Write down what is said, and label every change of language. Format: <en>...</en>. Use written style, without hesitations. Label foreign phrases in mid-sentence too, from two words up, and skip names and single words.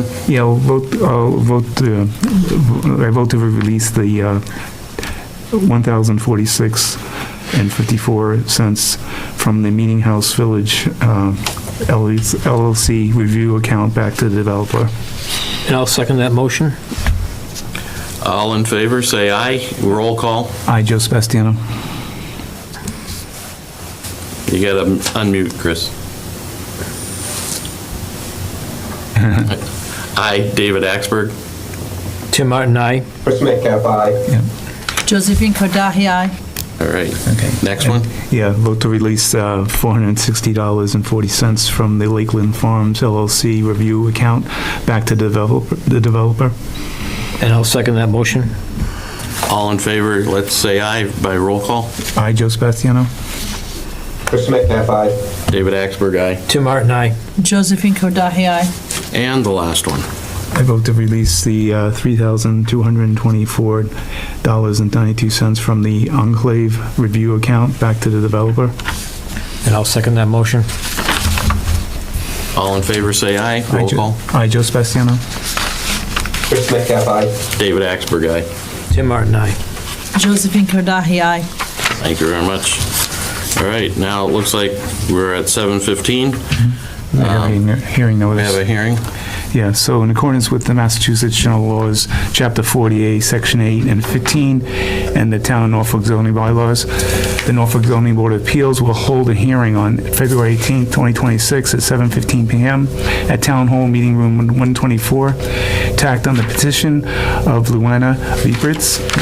<en>Yeah, I vote to release the 1,046 and 54 cents from the Meeting House Village LLC review account back to the developer. And I'll second that motion. All in favor, say aye. Roll call. I, Joe Sebastiano. You gotta unmute, Chris. Aye, David Axberg. Tim Martin, aye. Chris Metcalf, aye. Josephine Kordahi, aye. All right. Okay. Next one. Yeah, vote to release $460.40 from the Lakeland Farms LLC review account back to the developer. And I'll second that motion. All in favor, let's say aye by roll call. I, Joe Sebastiano. Chris Metcalf, aye. David Axberg, aye. Tim Martin, aye. Josephine Kordahi, aye. And the last one. I vote to release the $3,224.92 from the Enclave review account back to the developer. And I'll second that motion. All in favor, say aye. Aye, Roll call. Aye, Joe Sebastiano. Chris Metcalf, aye. David Axberg, aye. Tim Martin, aye. Josephine Kordahay, aye. Thank you very much. All right, now it looks like we're at 7:15. We have a hearing We have notice. a hearing. Yeah, so in accordance with the Massachusetts General Laws, Chapter 48, Section 8 and 15, and the Town of Norfolk zoning bylaws, the Norfolk Zoning Board of Appeals will hold a hearing on February 18th, 2026 at 7:15 PM at Town Hall Meeting Room 124, tacked on the petition of Luana Reepitz.</en>